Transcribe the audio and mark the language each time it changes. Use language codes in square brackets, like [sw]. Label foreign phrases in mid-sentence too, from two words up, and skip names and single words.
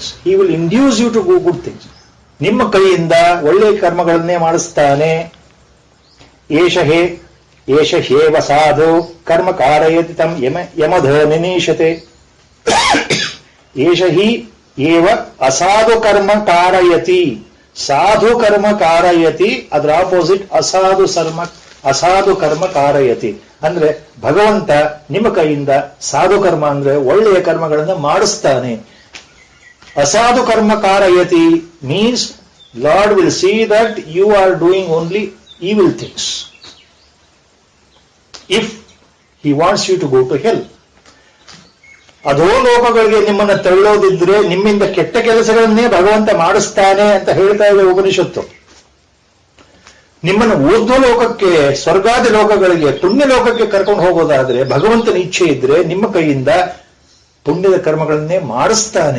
[en] He will induce you to do good things. [kn] ನಿಮ್ಮ ಕೈಯಿಂದ ಒಳ್ಳೆಯ ಕರ್ಮಗಳನ್ನೇ ಮಾಡಿಸ್ತಾನೆ. [sa] ಏಷ ಹೇವ ಸಾಧು ಕರ್ಮ ಕಾರಯತಿ ತಂ ಯಮಧೋ ನಿನೀಶತೆ. ಏಷ ಹಿ ಏವ ಅಸಾಧು ಕರ್ಮ ಕಾರಯತಿ. ಸಾಧು ಕರ್ಮ ಕಾರಯತಿ, [kn] ಅದರ ಆಪೋಸಿಟ್ [sa] ಅಸಾಧು ಕರ್ಮ ಕಾರಯತಿ. [kn] ಅಂದ್ರೆ ಭಗವಂತ ನಿಮ್ಮ ಕೈಯಿಂದ ಸಾಧು ಕರ್ಮ ಅಂದ್ರೆ ಒಳ್ಳೆಯ ಕರ್ಮಗಳನ್ನು ಮಾಡಿಸ್ತಾನೆ. [sa] ಅಸಾಧು ಕರ್ಮ ಕಾರಯತಿ [en] means Lord will see that you are doing only evil things if he wants you to go to hell. [kn] ಅಧೋಲೋಕಗಳಿಗೆ ನಿಮ್ಮನ್ನು ತಳ್ಳೋದಿದ್ರೆ ನಿಮ್ಮಿಂದ ಕೆಟ್ಟ ಕೆಲಸಗಳನ್ನೇ ಭಗವಂತ ಮಾಡಿಸ್ತಾನೆ ಅಂತ ಹೇಳ್ತಾ ಇದೆ ಉಪನಿಷತ್ತು. ನಿಮ್ಮನ್ನು ಊರ್ಧ್ವ ಲೋಕಕ್ಕೆ, ಸ್ವರ್ಗಾದಿ ಲೋಕಗಳಿಗೆ, ಪುಣ್ಯ ಲೋಕಕ್ಕೆ ಕರ್ಕೊಂಡು ಹೋಗೋದಾದ್ರೆ ಭಗವಂತನ ಇಚ್ಛೆ ಇದ್ರೆ ನಿಮ್ಮ ಕೈಯಿಂದ ಪುಣ್ಯದ ಕರ್ಮಗಳನ್ನೇ ಮಾಡಿಸ್ತಾನೆ.